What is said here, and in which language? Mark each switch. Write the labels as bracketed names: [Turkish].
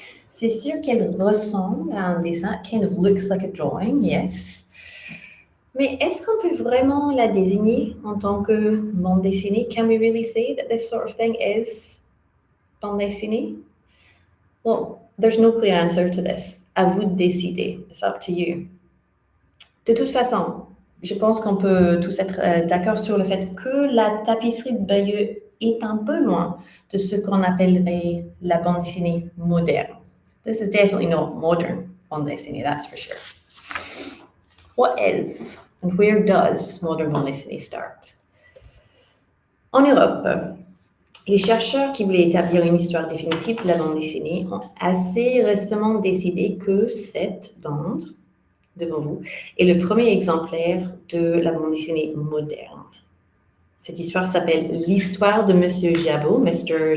[French] C'est sûr qu'elle ressemble à un dessin. [English] It kind of looks like a drawing, yes. [French] Mais est-ce qu'on peut vraiment la désigner en tant que bande dessinée? [English] Can we really say that this sort of thing is bande dessinée? Well, there's no clear answer to this. [French] À vous de décider. [English] It's up to you. [French] De toute façon, je pense qu'on peut tous être d'accord sur le fait que la tapisserie de Bayeux est un peu loin de ce qu'on appellerait la bande dessinée moderne. [English] This is definitely not modern bande dessinée, that's for sure. What is and where does modern bande dessinée start? [French] En Europe, les chercheurs qui voulaient établir une histoire définitive de la bande dessinée ont assez récemment décidé que cette bande, devant vous, est le premier exemplaire de la bande dessinée moderne. Cette histoire s'appelle l'histoire de Monsieur Jabot, Mr.